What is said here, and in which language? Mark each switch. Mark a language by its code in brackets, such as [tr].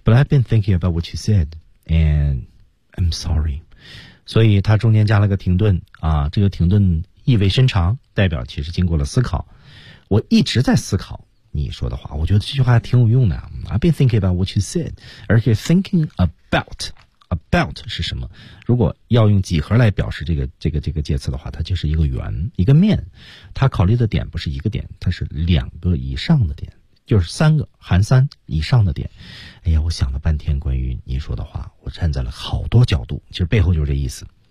[en] But I've been thinking about what you said, and I'm sorry。 [zh] 所以他中间加了个停顿啊，这个停顿意味深长，代表其实经过了思考。我一直在思考你说的话，我觉得这句话挺有用的。 [en] I've been thinking about what you said， [zh] 而且 [en] thinking about。 [zh] About 是什么？如果要用几何来表示这个介词的话，它就是一个圆，一个面。它考虑的点不是一个点，它是两个以上的点，就是三个含三以上的点。哎呀，我想了半天关于你说的话，我站在了好多角度，其实背后就是这意思。